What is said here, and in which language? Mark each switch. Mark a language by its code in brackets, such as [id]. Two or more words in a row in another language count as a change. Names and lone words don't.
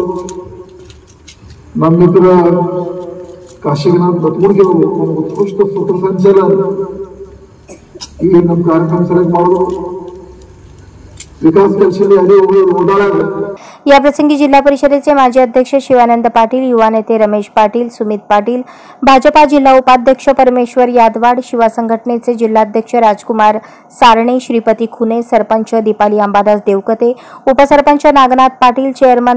[kn] ನಮ್ಮ ಮಿತ್ರ ಕಾಶಿನಾಥ್ ಬತ್ಮುಡ್ಗೆ ಉತ್ಕೃಷ್ಟ ಸೂತ್ರಸಂಚಾಲನ ಈ ನಮ್ಮ ಕಾರ್ಯಕ್ರಮ ಸೆಲೆಕ್ಟ್ ಮಾಡೋದು विकास [mr] या प्रसंगी जिल्हा परिषदेचे माजी अध्यक्ष शिवानंद पाटील, युवा नेते रमेश पाटील, सुमित पाटील, भाजपा जिल्हा उपाध्यक्ष परमेश्वर यादवाड, शिवा संघटनेचे जिल्हाध्यक्ष राजकुमार सारणे, श्रीपती खुने, सरपंच दीपाली अंबादास देवकते, उपसरपंच नागनाथ पाटील, चेअरमन